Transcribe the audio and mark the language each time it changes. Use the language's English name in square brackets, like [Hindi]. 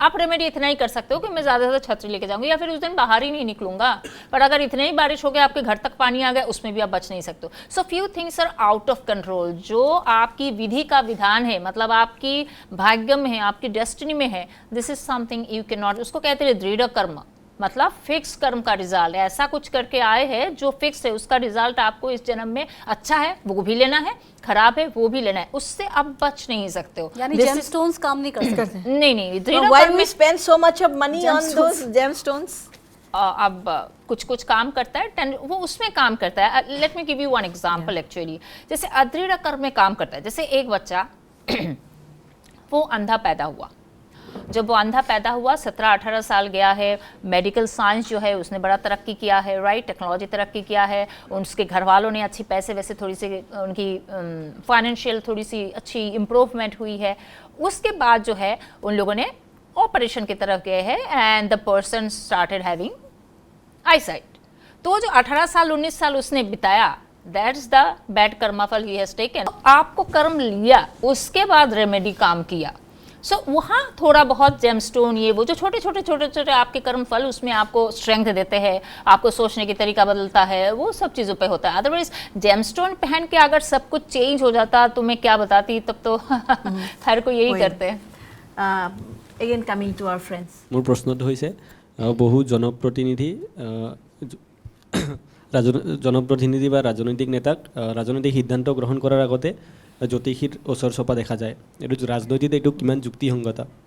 [Hindi] आप रेमेडी इतना ही कर सकते हो कि मैं ज़्यादा से ज़्यादा छतरी लेके जाऊंगी या फिर उस दिन बाहर ही नहीं निकलूंगा पर अगर इतने ही बारिश हो गया आपके घर तक पानी आ गया उसमें भी आप बच नहीं सकते [English] so few things are out of control [Hindi] जो आपकी विधि का विधान है मतलब आपकी भाग्य में है आपकी डेस्टिनी में है [English] this is something you can not [Hindi] उसको कहते हैं दृढ़ कर्म मतलब फिक्स कर्म का रिजल्ट ऐसा कुछ करके आए हैं जो फिक्स है उसका रिजल्ट आपको इस जन्म में अच्छा है वो भी लेना है खराब है वो भी लेना है उससे आप बच नहीं सकते हो यानी जेमस्टोन्स काम नहीं कर सकते नहीं [English] why we spend so much of money on those gemstones [Hindi] अब कुछ काम करता है वो उसमें काम करता है [English] let me give you one example [Hindi] actually जैसे अदृढ़ कर्म में काम करता है जैसे एक बच्चा वो अंधा पैदा हुआ जब वो अंधा पैदा हुआ 17-18 साल गया है मेडिकल साइंस जो है उसने बड़ा तरक्की किया है राइट टेक्नोलॉजी तरक्की किया है उसके घर वालों ने अच्छी पैसे वैसे थोड़ी सी उनकी फाइनेंशियल थोड़ी सी अच्छी इम्प्रूवमेंट हुई है उसके बाद जो है उन लोगों ने ऑपरेशन की तरफ गए हैं [English] and the person started having [Hindi] eyesight तो जो 18 साल 19 साल उसने बिताया [English] that's the bad कर्माफल ही has taken [Hindi] आपको कर्म लिया उसके बाद रेमेडी काम किया सो वहाँ थोड़ा बहुत जेमस्टोन ये वो जो छोटे आपके कर्म फल उसमें आपको स्ट्रेंथ देते हैं आपको सोचने की तरीका बदलता है वो सब चीज़ों पे होता है अदरवाइज जेमस्टोन पहन के अगर सब कुछ चेंज हो जाता तो मैं क्या बताती तब तो हर कोई यही करते हैं [English] again coming to our friends [Assamese] মোৰ প্ৰশ্নটো হৈছে বহু জনপ্ৰতিনিধি বা ৰাজনৈতিক নেতাক ৰাজনৈতিক সিদ্ধান্ত গ্ৰহণ কৰাৰ আগতে জ্যোতিষীৰ ওচৰ চপা দেখা যায় এইটো ৰাজনৈতিক এইটো কিমান যুক্তিসংগতা